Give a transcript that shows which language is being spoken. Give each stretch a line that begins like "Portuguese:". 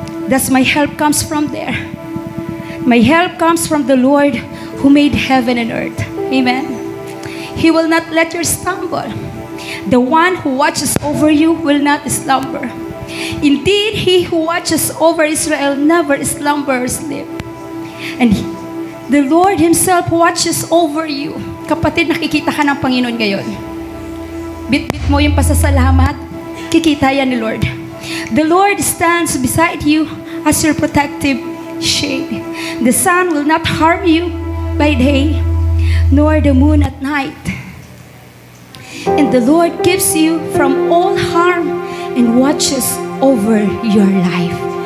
English: Thus my help comes from there. My help comes from the Lord who made heaven and earth. Amen. He will not let you stumble. The one who watches over you will not slumber. Indeed, he who watches over Israel never slumber or sleep. And the Lord Himself watches over you.
Filipino: Kapatid, nakikita ka ng Panginoon ngayon. Bit-bit mo yung pasasalamat, kikita yan ni Lord.
English: The Lord stands beside you as your protective shade. The sun will not harm you by day, nor the moon at night. And the Lord keeps you from all harm and watches over your life.